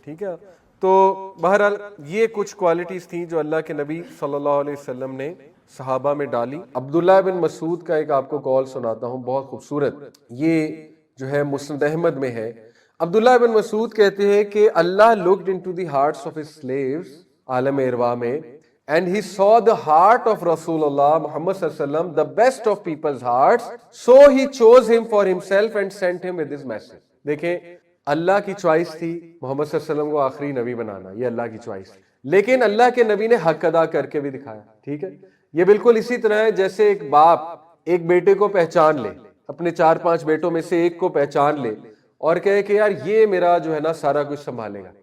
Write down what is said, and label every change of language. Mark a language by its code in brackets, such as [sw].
[ur] ٹھیک ہے, تو بہرحال یہ کچھ کوالٹیز تھیں جو اللہ کے نبی صلی اللہ علیہ وسلم نے صحابہ میں ڈالی. عبداللہ بن مسعود کا ایک آپ کو کال سناتا ہوں, بہت خوبصورت, یہ جو ہے مسند احمد میں ہے. عبداللہ بن مسعود کہتے ہیں کہ اللہ [en] looked into the hearts of his slaves [ur] عالم اروا میں, [en] and he saw the heart of Rasulullah Muhammad sallallahu alaihi wasallam, the best of people's hearts, so he chose him for himself and sent him with his message. [ur] دیکھیں اللہ کی choice تھی محمد صلی اللہ علیہ وسلم کو آخری نبی بنانا, یہ اللہ کی چوائس تھی, لیکن اللہ کے نبی نے حق ادا کر کے بھی دکھایا. ٹھیک ہے, یہ بالکل اسی طرح ہے جیسے ایک باپ ایک بیٹے کو پہچان لے, اپنے 4-5 بیٹوں میں سے ایک کو پہچان لے اور کہے کہ یار یہ میرا جو ہے نا سارا کچھ سنبھالے گا.